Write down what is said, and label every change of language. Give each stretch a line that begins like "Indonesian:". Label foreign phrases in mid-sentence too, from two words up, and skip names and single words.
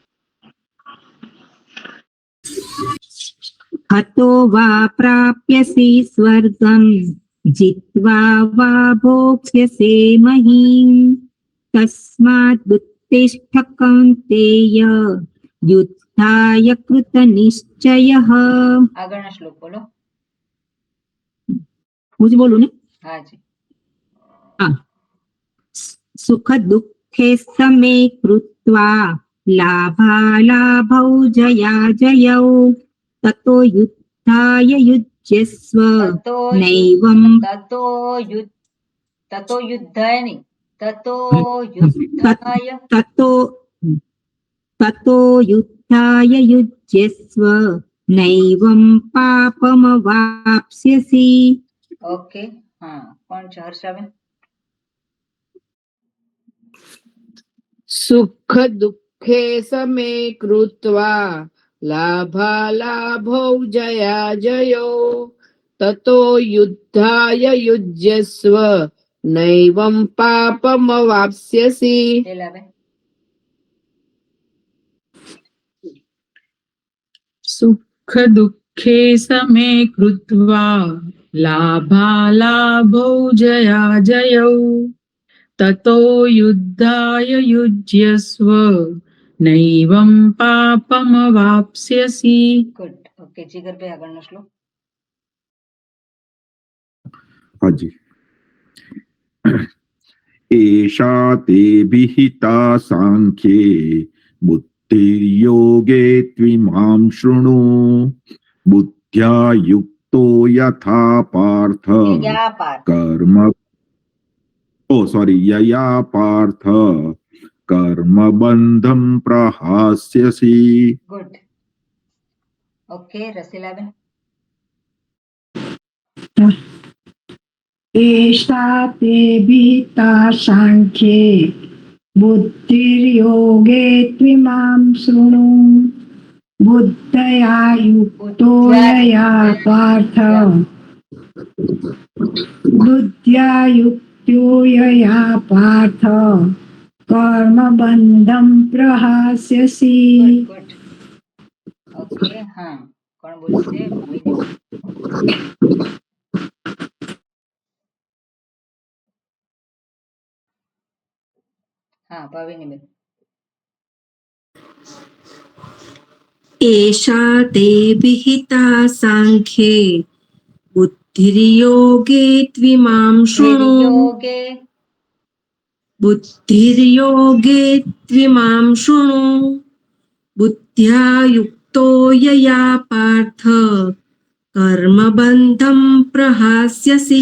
Sanskrit: हतो वा प्राप्यसि स्वर्गं जित्वा वा भोक्ष्यसे महीम् तस्मादुत्तिष्ठ कौन्तेय युद्धाय कृतनिश्चयः
Gujarati: આગળનો શ્લોક બોલો
Hindi: मुझे बोलू ने
Gujarati: હાજી
Sanskrit: सुख दुःखे समे कृत्वा लाभालाभौ जया जयौ ततो युद्धाय युज्यस्व नैवं ततो युद्धाय नहीं ततो युद्धाय ततो युद्धाय युज्यस्व नैवं पापमवाप्स्यसि
Hindi: ओके हाँ कौन છે હર્ષાબેન
Sanskrit: सुख दुःखे समे कृत्वा लाभालाभौ जया जयो ततो युद्धाय युज्यस्व नैवं पापमवाप्स्यसि
Gujarati: લીલાબેન
Sanskrit: सुख दुःखे समे कृत्वा लाभालाभौ जया जयौ ततो युद्धाय युज्यस्व नैवं पापमवाप्स्यसि
English: good okay
Gujarati: જીગરભાઈ આગળનો શ્લોક હાજી.
Sanskrit: एषा ते विहिता सांख्ये बुद्धिर्योगे त्विमां शृणु बुद्ध्या युक्तो यथा पार्थ યા પાર્થ कर्म यया पार्थ कर्म बंधं प्रहास्यसि.
English: good. okay
Gujarati: રસીલાબેન.
Sanskrit: एषा ते भीता साङ्ख्ये बुद्धिर्योगे त्विमां शृणु बुद्धया युक्तो यया पार्थ बुद्ध्या युक्तो यया पार्थ कर्मबन्धं प्रहास्यसि.
English: good good. okay
Gujarati: હા કોણ બોલશે? મોહિની. હા ભાવિનીબેન.
Sanskrit: एषा ते विहिता साङ्ख्ये बुद्धिर्योगे त्विमां शृणु યોગે बुद्धिर्योगे त्विमां शृणु बुद्ध्या युक्तो यया पार्थ कर्मबन्धं प्रहास्यसि.